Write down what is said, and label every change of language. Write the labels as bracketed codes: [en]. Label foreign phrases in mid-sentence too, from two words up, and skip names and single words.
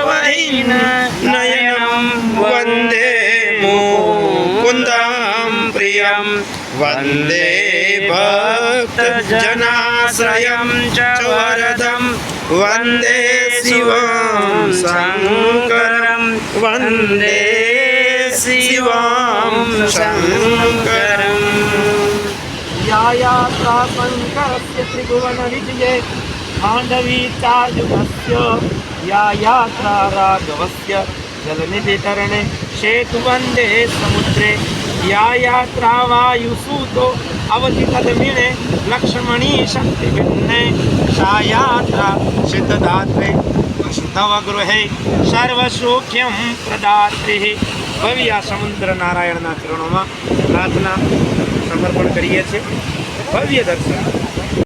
[sa] નયનમ વંદે મુકુંદમ પ્રિયમ વંદે ભક્ત જનાશ્રયમ ચ વરદમ વંદે શિવમ શંકરમ વંદે શિવમ શંકરમ। या यात्रा शंकरस्य त्रिभुवन विजये मांडवी चार्जुनस्य या यात्रा राघवस्य जलनिधि तरणे शेतु वंदे समुद्रे या यात्रा वायुसूतो अवधि कदमिणे लक्ष्मणी शक्ति भिन्ने सा यात्रा सिद्धदात्रे तव गृहे सर्वसौख्यम प्रदात्री। [gu] ભવ્ય સમુદ્ર નારાયણના ચરણોમાં પ્રાર્થના સમર્પણ કરીએ છીએ। ભવ્ય દર્શન।